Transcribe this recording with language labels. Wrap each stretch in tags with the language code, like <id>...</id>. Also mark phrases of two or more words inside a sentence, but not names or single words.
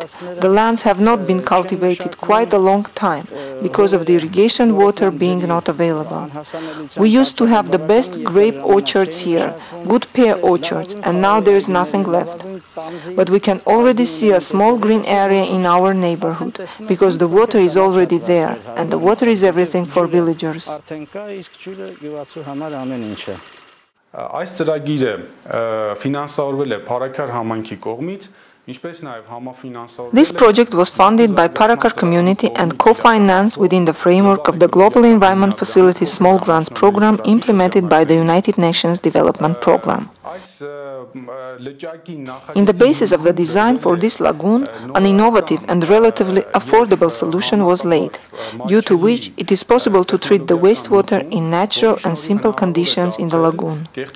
<en>The lands have not been cultivated quite a long time because of the irrigation water being not available. We used to have the best grape orchards here, good pear orchards, and now there is nothing left. But we can already see a small green area in our neighborhood because the water is already there, and the water is everything for villagers.</en> <hy>Այս ծրագիրը ֆինանսավորվել է Փարաքար համայնքի կողմից.</hy> <en>This project was funded by Parakar community and co-financed within the framework of the Global Environment Facility Small Grants Program implemented by the United Nations Development Program. In the basis of the design for this lagoon, an innovative and relatively affordable solution was laid, due to which it is possible to treat the wastewater in natural and simple conditions in the lagoon.</en>